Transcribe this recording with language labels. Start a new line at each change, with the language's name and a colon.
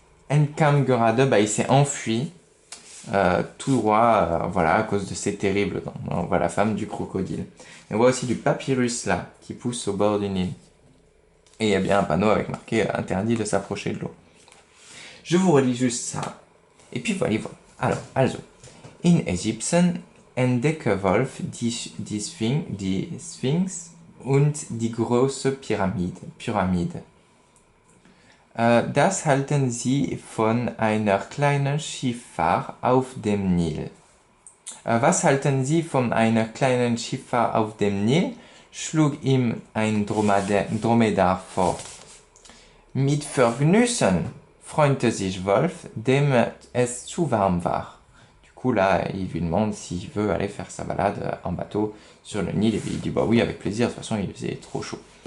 German: Entkam gerade,
French: bah, il s'est enfui tout droit, voilà, à cause de ces terribles dents. On voit la femme du crocodile. Et on voit aussi du papyrus là, qui pousse au bord du Nil. Et il y a bien un panneau avec marqué interdit de s'approcher de l'eau. Je vous relis juste ça. Et puis voilà. Alors, also.
German: In Ägypten entdecke Wolf die Sphinx und die große Pyramide. Das halten Sie von einer kleinen Schifffahrt auf dem Nil. Was halten Sie von einer kleinen Schifffahrt auf dem Nil? Schlug ihm ein Dromedar vor. Mit Vergnüssen, freute sich Wolf, dem es zu warm war.
French: Du coup, là, il lui demande s'il veut aller faire sa balade en bateau sur le Nil. Et puis il dit bah oui, avec plaisir, de toute façon, il faisait trop chaud.